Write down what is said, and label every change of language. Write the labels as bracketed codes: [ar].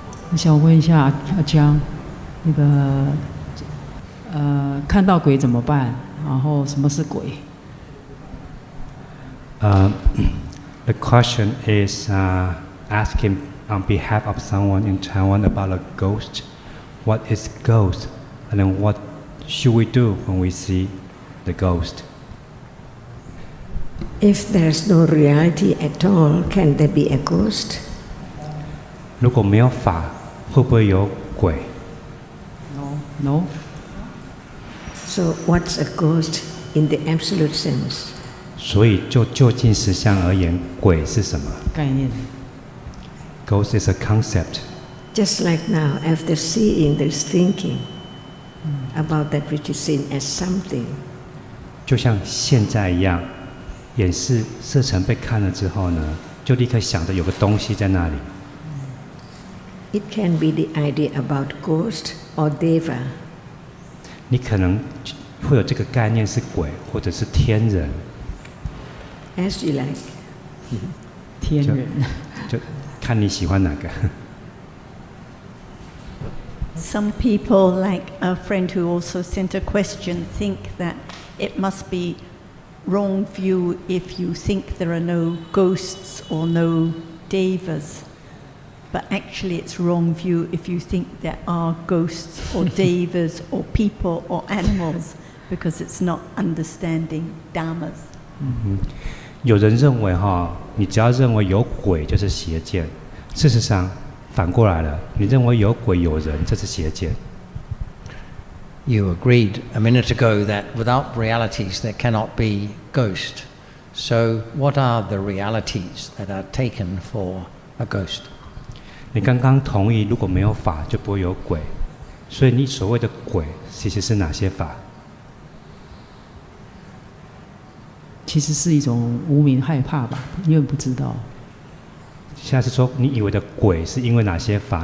[zh] 我想问一下阿江，那个看到鬼怎么办？然后什么是鬼 [en] ？The question is asking on behalf of someone in Taiwan about a ghost. What is ghost? And then what should we do when we see the ghost? If there's no reality at all, can there be a ghost? [zh] 如果没有法，会不会有鬼 [en] ？No. So what's a ghost in the absolute sense? [zh] 所以就究竟实相而言，鬼是什么？概念。 [en] Ghost is a concept. Just like now, after seeing, there's thinking about that which is seen as something. [zh] 就像现在一样，眼视色尘被看了之后呢，就立刻想着有个东西在那里。 [en] It can be the idea about ghost or deva. [zh] 你可能会有这个概念是鬼，或者是天人。 [en] As you like. [zh] 天人。就看你喜欢哪个。 [en] Some people, like a friend who also sent a question, think that it must be wrong view if you think there are no ghosts or no devas. But actually it's wrong view if you think there are ghosts or devas or people or animals, because it's not understanding dhammas. [zh] 有人认为你只要认为有鬼就是邪见，事实上反过来了，你认为有鬼有人，这是邪见。 [en] You agreed a minute ago that without realities there cannot be ghost. So what are the realities that are taken for a ghost? [zh] 你刚刚同意，如果没有法就不会有鬼，所以你所谓的鬼其实是哪些法？其实是一种无明害怕吧，因为不知道。现在是说你以为的鬼是因为哪些法？